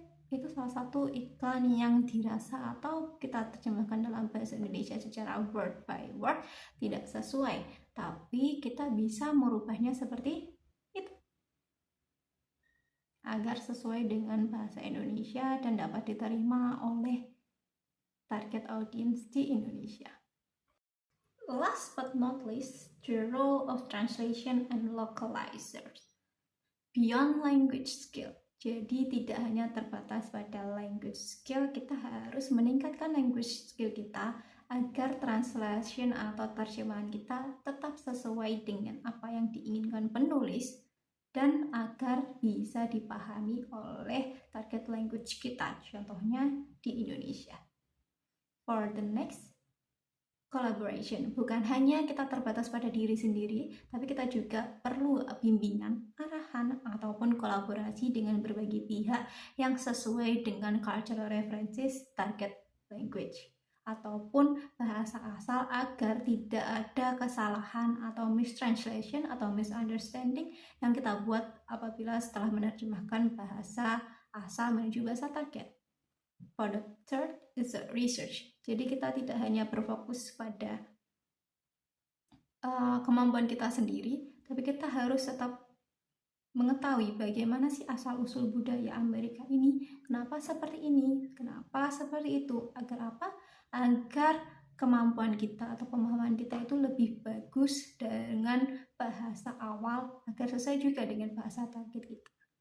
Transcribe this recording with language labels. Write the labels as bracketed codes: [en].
[id] Itu salah satu iklan yang dirasa atau kita terjemahkan dalam bahasa Indonesia secara [en] word by word [id] tidak sesuai, tapi kita bisa merubahnya seperti itu agar sesuai dengan bahasa Indonesia dan dapat diterima oleh target audience di Indonesia. [en] Last but not least, the role of translation and localizers beyond language skill. [id] Jadi tidak hanya terbatas pada language skill, kita harus meningkatkan language skill kita agar translation atau terjemahan kita tetap sesuai dengan apa yang diinginkan penulis dan agar bisa dipahami oleh target language kita, contohnya di Indonesia. [en] For the next, collaboration. [id] Bukan hanya kita terbatas pada diri sendiri, tapi kita juga perlu bimbingan, arahan, ataupun kolaborasi dengan berbagai pihak yang sesuai dengan cultural references target language ataupun bahasa asal agar tidak ada kesalahan atau mistranslation atau misunderstanding yang kita buat apabila setelah menerjemahkan bahasa asal menuju bahasa target. [en] For the third is research. [id] Jadi kita tidak hanya berfokus pada kemampuan kita sendiri, tapi kita harus tetap mengetahui bagaimana sih asal-usul budaya Amerika ini, kenapa seperti ini, kenapa seperti itu, agar apa? Agar kemampuan kita atau pemahaman kita itu lebih bagus dengan bahasa awal, agar sesuai juga dengan bahasa target kita.